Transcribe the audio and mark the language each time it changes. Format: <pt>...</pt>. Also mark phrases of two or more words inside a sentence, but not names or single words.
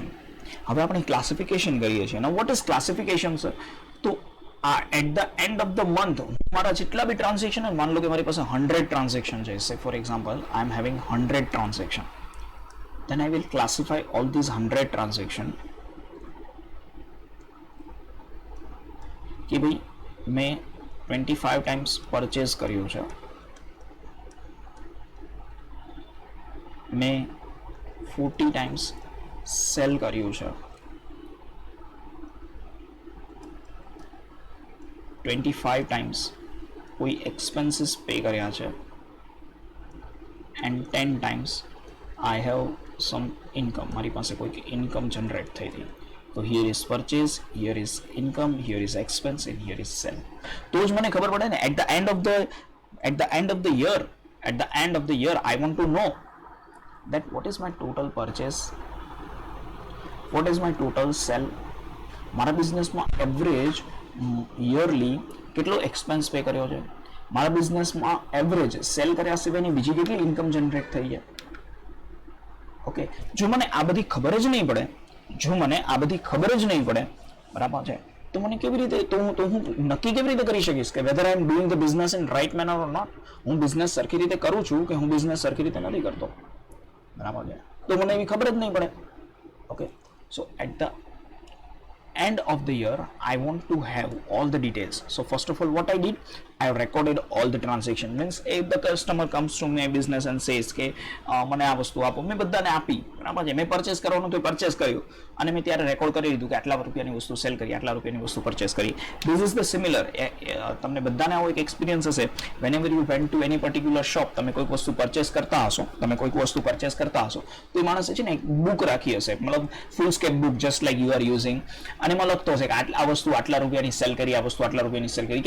<gu>હવે આપણે ક્લાસિફિકેશન કરીએ છીએ.</gu> <en>Now what is classification, sir?</en> <gu>તો</gu> <en>at the end of the month</en> <gu>મારા જેટલા બી ટ્રાન્ઝેક્શન, માન લો કે મારી પાસે 100 ટ્રાન્ઝેક્શન છે,</gu> <en>say for example I am having 100 transaction, then I will classify all these 100 transaction</en> <gu>કે ભાઈ મેં 25</gu> <en>times purchase</en> <gu>કર્યું છે, મેં 40</gu> <en>times sell</en> <gu>કર્યું છે, 25 times કોઈ</gu> <en>expenses pay</en> <gu>કર્યા છે,</gu> <en>and 10 times I have some income,</en> <gu>મારી પાસે કોઈ</gu> <en>income generate</en> <gu>થઈ હતી.</gu> <en>So here is purchase, here is income, here is expense, and here is sell.</en> <gu>તો જ મને ખબર પડે ને</gu> <en>at the end of the year I want to know that what is my total purchase, what is my total sell.</en> <gu>મારા બિઝનેસમાં</gu> <en>average yearly</en> <gu>કેટલો</gu> <en>expense pay</en> <gu>કર્યો છે, મારા બિઝનેસમાં</gu> <en>average sell</en> <gu>કર્યા સિવાયની બીજી કેટલી</gu> <en>income generate</en> <gu>થઈ છે. ઓકે, જો મને આ બધી ખબર જ નહીં પડે, બરાબર છે, તો મને કેવી રીતે, તો હું નક્કી કેવી રીતે કરી શકીશ કે</gu> <en>whether I am doing the business in right manner or not?</en> <gu>હું બિઝનેસ સરખી રીતે કરું છું કે હું બિઝનેસ સરખી રીતે નથી કરતો, બરાબર છે, તો મને એવી ખબર જ નહીં પડે.</gu> <en>okay, so at the end of the year I want to have all the details. So first of all, what I did, I have recorded all the transaction. Means if the customer comes to my business and says</en> <gu>કે મને આ વસ્તુ આપો, મેં બધાને આપી, બરાબર છે, મેં પરચેસ કરવાનું તો પરચેસ કર્યું અને મેં ત્યારે રેકોર્ડ કરી દીધું કે આટલા રૂપિયાની વસ્તુ સેલ કરી, આટલા રૂપિયાની વસ્તુ પરચેસ કરી.</gu> <en>this is the similar.</en> <gu>તમને બધાને આવો એક એક્સપિરિયન્સ હશે.</gu> <en>whenever you went to any particular shop,</en> <gu>તમે કોઈક વસ્તુ પરચેસ કરતા હશો, તો એ માણસે છે ને એક બુક રાખી હશે, મતલબ</gu> <en>full scap book just like you are using,</en> <gu>અને એમાં લખતો હશે કે આ વસ્તુ આટલા રૂપિયાની સેલ કરી, આ વસ્તુ આટલા રૂપિયાની સેલ કરી.</gu>